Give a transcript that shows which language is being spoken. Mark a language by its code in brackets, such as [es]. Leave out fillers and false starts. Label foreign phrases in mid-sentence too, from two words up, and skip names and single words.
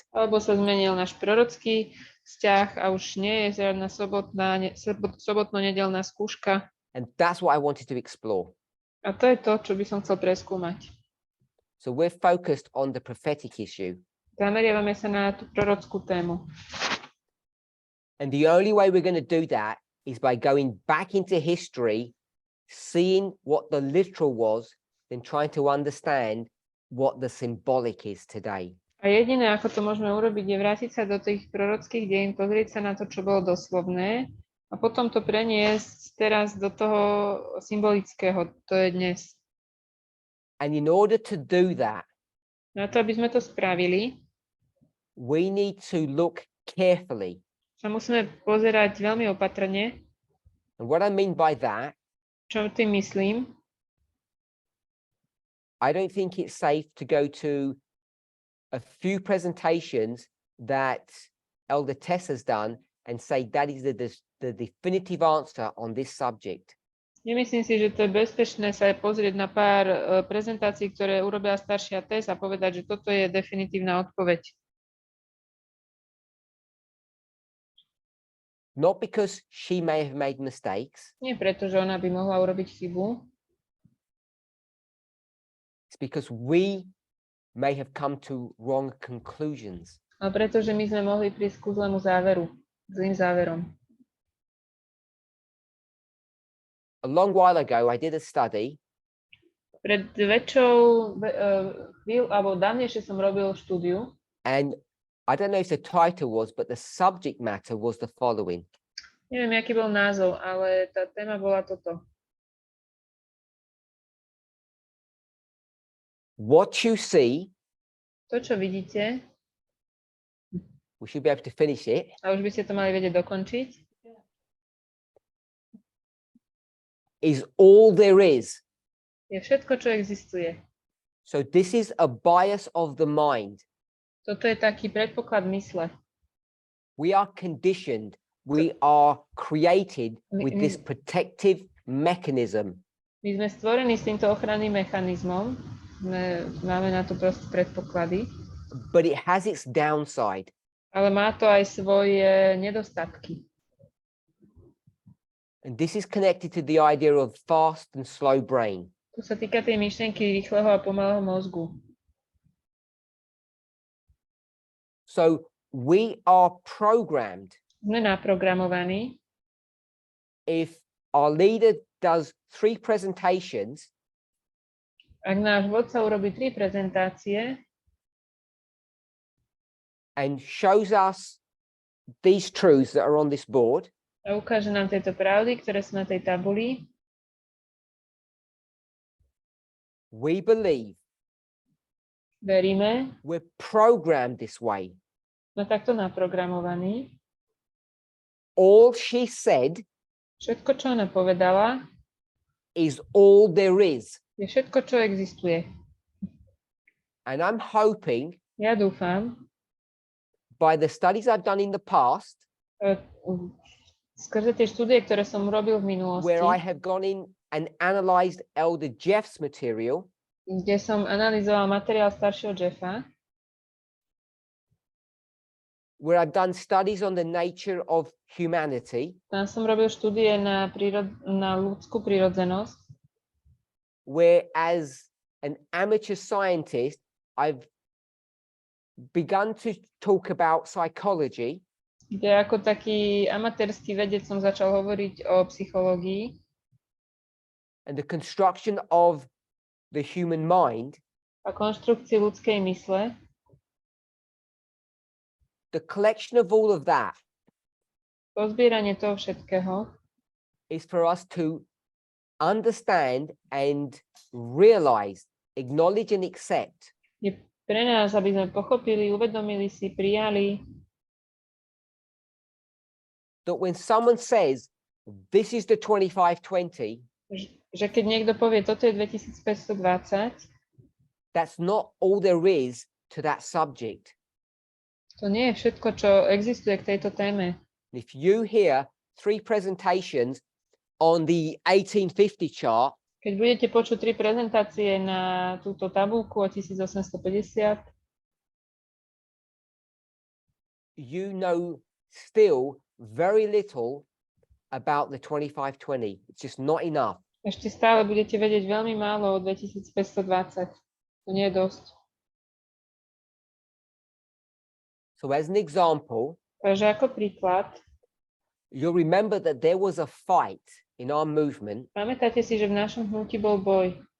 [sk] Alebo sa zmenil náš prorocký vzťah a už nie je žiadna sobotno-nedeľná skúška. [en] And that's what I wanted to explore. [sk] A to je to, čo by som chcel preskúmať. [en] So we're focused on the prophetic issue. [sk] Zameriavame sa na tú prorockú tému. [en] And the only way we're going to do that is by going back into history, seeing what the literal was, then trying to understand what the symbolic is today. [sk] A jediné, ako to môžeme urobiť, je vrátiť sa do tých prorockých dejín, pozrieť sa na to, čo bolo doslovné a potom to preniesť teraz do toho symbolického, to je dnes. [en] And in order to do that, [sk] Na to, aby sme to spravili, [en] we need to look carefully. [sk] sa musíme pozerať veľmi opatrne. [en] And what I mean by that, [sk] Čo tým myslím? [en] I don't think it's safe to go to a few presentations that Elder Tess has done and say that is the definitive answer on this subject. [sk] Nemyslím si, že to je bezpečné sa pozrieť na pár prezentácií, ktoré urobila staršia Tess a povedať, že toto je definitívna odpoveď. [en] Not because she may have made mistakes, [sk] Nie preto, že ona by mohla urobiť chybu, [en] because we may have come to wrong conclusions. [sk] A pretože my sme mohli prísť ku zlému záveru, zlým záverom. [en] A long while ago, I did a study [sk] Pred väčšou alebo dávnejšie som robil štúdiu [en] and I don't know if the title was, but the subject matter was the following. [sk] neviem, aký bol názov, ale tá téma bola toto. [en] What you see, [sk] To, čo vidíte, [en] we should be able to finish it, [sk] a už by ste to mali vedieť dokončiť, [en] is all there is. [sk] je všetko, čo existuje. [en] So this is a bias of the mind. [sk] Toto je taký predpoklad mysle. [en] We are conditioned, we are created with this protective mechanism. [sk] My sme stvorení s týmto ochranným mechanizmom, máme na to proste predpoklady, [en] But it has its downside. [sk] ale má to aj svoje nedostatky. [en] And this is connected to the idea of fast and slow brain. [sk] To sa týka tej myšlienky rýchleho a pomalého mozgu. [en] So we are programmed. [sk] Sme naprogramovaní, [en] If our leader does 3 presentations, [sk] ak náš vodca urobí 3 prezentácie [en] and shows us these truths that are on this board, [sk] a ukáže nám tieto pravdy, ktoré sú na tej tabuli, [en] we believe [sk] veríme, [en] we're programmed this way. [sk] sme takto naprogramovaní. [en] All she said [sk] Všetko, čo ona povedala, [en] is all there is. [sk] je všetko, čo existuje. [en] And I'm hoping [sk] Ja dúfam, [en] by the studies I've done in the past, [sk] skrze tie štúdie, ktoré som robil v minulosti, [en] where I have gone in and analyzed Elder Jeff's material, [sk] kde som analyzoval materiál staršieho Jeffa, [en] where I've done studies on the nature of humanity, [sk] tam som robil štúdie na ľudskú prírodzenosť, [en] where as an amateur scientist, I've begun to talk about psychology, [sk] kde ako taký amatérsky vedec som začal hovoriť o psychológii [en] and the construction of the human mind. [sk] a konštrukcii ľudskej mysle. [en] The collection of all of that [sk] Pozbieranie toho všetkého [en] is for us to understand and realize, acknowledge and accept [sk] je pre nás, aby sme pochopili, uvedomili si, prijali, [en] that when someone says, this is the 2520, [sk] že keď niekto povie, toto je 2520, [en] that's not all there is to that subject. [sk] to nie je všetko, čo existuje k tejto téme. [en] If you hear 3 presentations on the 1850 chart, [sk] Keď budete počuť 3 prezentácie na túto tabuľku o 1850, [en] you know still very little about the 2520. It's just not enough. [sk] ešte stále budete vedieť veľmi málo o 2520. To nie je dosť. [en] So as an example, [sk] Takže ako príklad, [en] you'll remember that there was a fight in our movement [sk] pamätáte si, že v našom hnutí bol boj